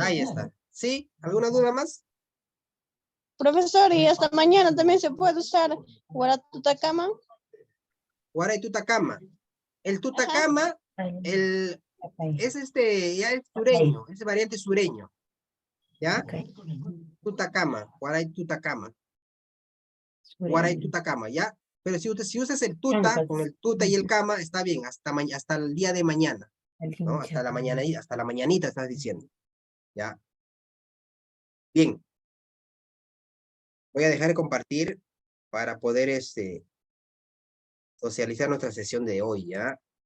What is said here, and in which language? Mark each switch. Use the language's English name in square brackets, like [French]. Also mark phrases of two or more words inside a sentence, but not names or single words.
[Spanish] Ahí está. ¿Sí? ¿Alguna duda más? Profesor, y hasta mañana también se puede usar Guaratutacama. [Quechua] Guaray Tutacama. [Spanish] El Tutacama, es ya es sureño, es variante sureño. ¿Ya? [Quechua] Tutacama, Guaray Tutacama. Guaray Tutacama, ¿ya? [Spanish] Pero si usas el tuta, con el tuta y el cama, está bien, hasta el día de mañana. ¿No? Hasta la mañanita estás diciendo. ¿Ya? Bien. Voy a dejar de compartir para poder socializar nuestra sesión de hoy, ¿ya?